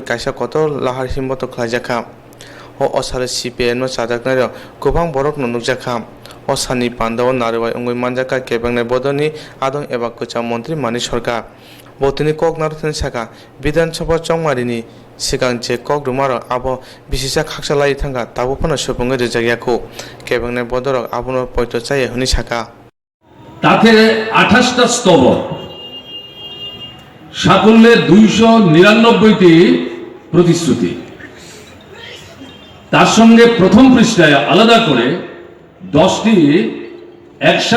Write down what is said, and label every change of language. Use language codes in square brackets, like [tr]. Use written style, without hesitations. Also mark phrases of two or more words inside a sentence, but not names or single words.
[trp] kaisa koto lahar himboto khlaijakha o osare CPIM no sajaknai gobang borok no nukjakha o sani pandaw narwai ongoi manjaka kebangnai bodoni adong eba kacha mantri mani sarkar botini koknaruthni saka Bidhan Sabha chongmarini sigang je kokdumaro abo bisisa khaksalai thanga tabo phano supungai rejagyako kebangnai bodorok abono poito chai huni saka [bn] তাতে 28টা স্তবক সাকল্যে 299টি প্রতিশ্রুতি তার সঙ্গে প্রথম পৃষ্ঠায় আলাদা করে 10টি অ্যাকশন